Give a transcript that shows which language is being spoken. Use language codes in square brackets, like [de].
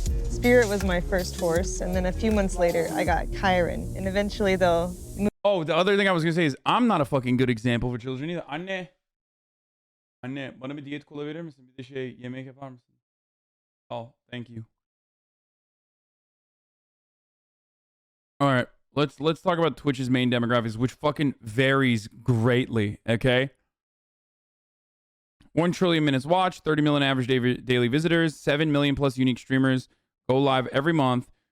[en] Spirit was my first horse, and then a few months later, I got Chiron, and eventually they'll move. Oh, the other thing I was gonna say is I'm not a fucking good example for children either. [tr] Anne, bana bir diyet kola verir misin? Bir de şey yemek yapar mısın? [en] Oh, thank you. All right, let's talk about Twitch's main demographics, which fucking varies greatly. Okay. 1 trillion minutes watched, 30 million average daily visitors, 7 million plus unique streamers go live every month.